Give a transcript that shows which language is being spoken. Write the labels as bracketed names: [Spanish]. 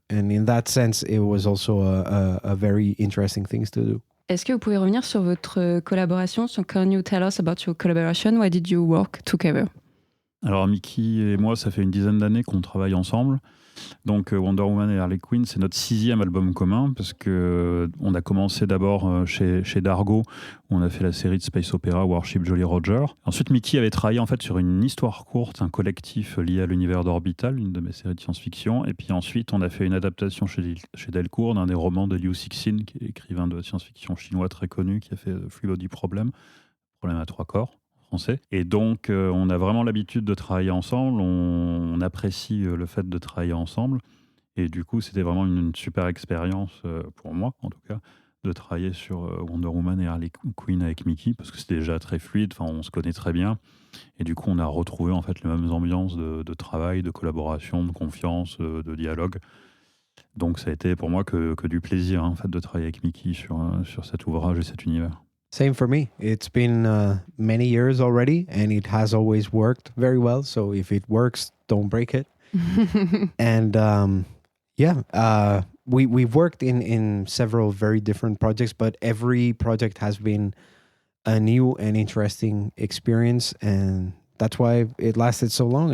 [English] And in that sense, it was also a very interesting thing to do. [French] Est-ce que vous pouvez revenir sur votre collaboration? [English] So can you tell us about your collaboration? Why did you work together? [French] Alors Mickey et moi, ça fait une dizaine d'années qu'on travaille ensemble. Donc Wonder Woman et Harley Quinn, c'est notre 6e album commun parce qu'on a commencé d'abord chez Dargo, où on a fait la série de space opéra Warship Jolly Roger. Ensuite, Mickey avait travaillé en fait sur une histoire courte, un collectif lié à l'univers d'Orbital, une de mes séries de science-fiction. Et puis ensuite, on a fait une adaptation chez Delcourt d'un des romans de Liu Cixin, qui est écrivain de science-fiction chinois très connu, qui a fait Free Body Problem à 3 corps. Et donc, on a vraiment l'habitude de travailler ensemble, on apprécie le fait de travailler ensemble. Et du coup, c'était vraiment une super expérience, pour moi en tout cas, de travailler sur Wonder Woman et Harley Quinn avec Mickey, parce que c'était déjà très fluide, on se connaît très bien. Et du coup, on a retrouvé en fait les mêmes ambiances de travail, de collaboration, de confiance, de dialogue. Donc ça a été pour moi que du plaisir en fait, de travailler avec Mickey sur cet ouvrage et cet univers. [English] Same for me. It's been many years already, and it has always worked very well. So if it works, don't break it. And we've worked in several very different projects, but every project has been a new and interesting experience, and that's why it lasted so long.